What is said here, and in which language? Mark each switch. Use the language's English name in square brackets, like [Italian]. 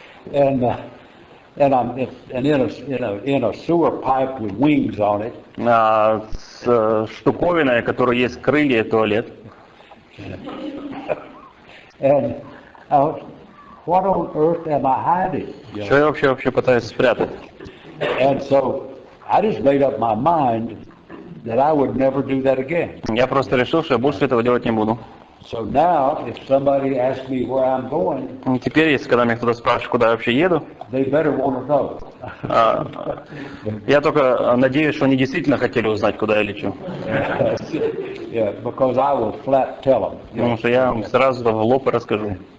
[English] And I'm in a sewer pipe with wings on it. [Russian] С штуковиной, которая есть крылья и туалет. [English] And what on earth am I hiding? [Russian] Что я вообще пытаюсь спрятать? [English] And so I just made up my mind that I would never do that again. [Russian] Я просто решил, что я больше этого делать не буду. [English] So now, if somebody asks me where I'm going, [Russian] теперь, если когда меня кто-то спрашивает, куда я вообще еду, [English] they better want to know. [Russian] Я только надеюсь, что они действительно хотели узнать, куда я лечу. [English] Yeah, because I will flat tell them. [Russian] Потому что я вам сразу в лоб и расскажу.